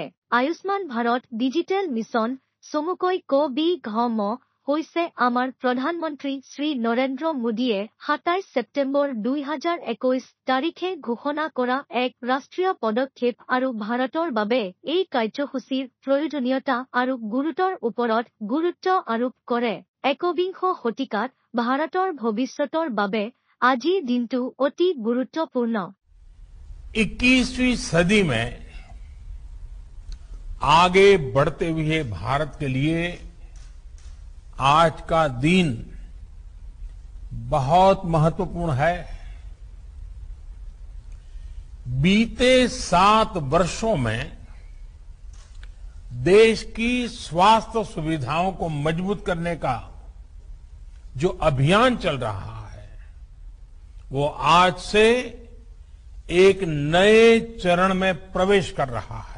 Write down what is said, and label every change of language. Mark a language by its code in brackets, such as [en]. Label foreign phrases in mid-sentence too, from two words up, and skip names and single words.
[as] আয়ুষ্মান ভাৰত ডিজিটেল মিছন চমুকৈ ক-বি-ঘ-ম হৈছে আমাৰ প্ৰধানমন্ত্ৰী শ্ৰী নৰেন্দ্ৰ মোদীয়ে ২৭ ছেপ্টেম্বৰ ২০২১ তাৰিখে ঘোষণা কৰা এক ৰাষ্ট্ৰীয় পদক্ষেপ আৰু ভাৰতৰ বাবে এই কাৰ্যসূচীৰ প্ৰয়োজনীয়তা আৰু গুৰুত্বৰ ওপৰত গুৰুত্ব আৰোপ কৰে। একবিংশ শতিকাত ভাৰতৰ ভৱিষ্যতৰ বাবে আজিৰ দিনটো অতি গুৰুত্বপূৰ্ণ। [hi] 21वीं सदी में आगे बढ़ते हुए भारत के लिए आज का दिन बहुत महत्वपूर्ण है। बीते 7 वर्षों में देश की स्वास्थ्य सुविधाओं को मजबूत करने का जो अभियान चल रहा है, वो आज से एक नए चरण में प्रवेश कर रहा है।